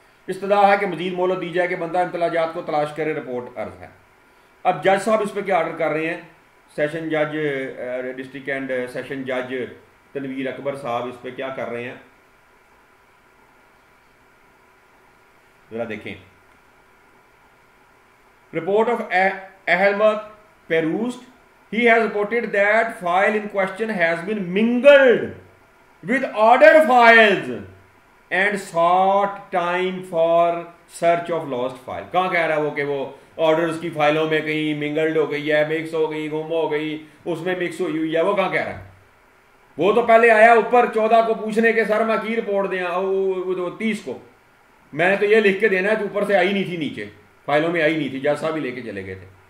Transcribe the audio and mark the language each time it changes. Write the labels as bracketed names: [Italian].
[Hindi] इस्तदा है कि मजीद मोहलत दी जाए कि बंदा इम्तलाजात को तलाश करे, रिपोर्ट अर्ज है। अब जज साहब इस पर क्या ऑर्डर कर रहे हैं, सेशन जज डिस्ट्रिक्ट एंड सेशन जज तनवीर अकबर साहब इस पर क्या कर रहे हैं, जरा देखें। [English] Report of अहलमत पेरूस्ट, he has reported that file in question has been mingled with order files and sought time for search of lost file। [Hindi] कहाँ कह रहा है वो कि वो ऑर्डर्स की फाइलों में कहीं मिंगल्ड हो गई है, मिक्स हो गई, गुम हो गई, उसमें मिक्स हुई हुई है, वो कहाँ कह रहा है। वो तो पहले आया ऊपर 14 को पूछने के सर मैं की रिपोर्ट दें, 30 को मैंने तो ये लिख के देना है, ऊपर से आई नहीं थी, नीचे फाइलों में आई नहीं थी, जज साहब भी लेके चले गए थे।